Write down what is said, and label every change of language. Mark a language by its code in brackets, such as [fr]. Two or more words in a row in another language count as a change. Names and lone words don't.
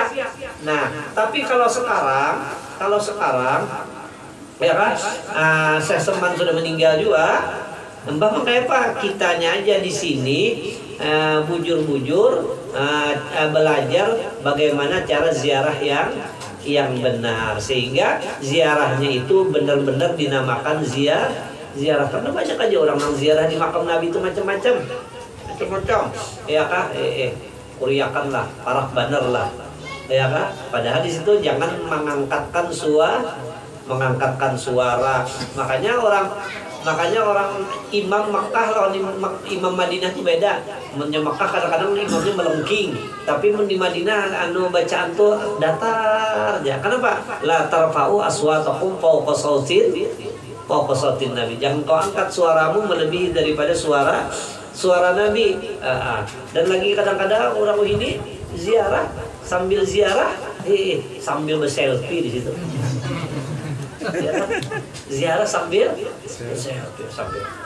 [id] Nah, tapi kalau sekarang ya kan, [ar] Syekh Seman [id] sudah meninggal juga, mbak, mengapa kitanya aja di sini bujur-bujur belajar bagaimana cara ziarah yang benar, sehingga ziarahnya itu benar-benar dinamakan ziarah. Karena banyak aja orang yang ziarah di makam Nabi itu macam-macam, ya kan, kuriakan lah, parah baner lah, ya kan. Padahal di situ jangan mengangkatkan suara. Makanya orang imam Makkah lawan imam Madinah itu beda. Imamnya Makkah kadang-kadang imamnya melengking, tapi di Madinah bacaan tuh datar aja. Kenapa? [ar] لا ترفعوا أصواتكم فوق صوت النبي. [id] Jangan kau angkat suaramu melebihi daripada suara Nabi. Dan lagi kadang-kadang orang ini ziarah sambil berselfie di situ. Ziarah sambil selfie.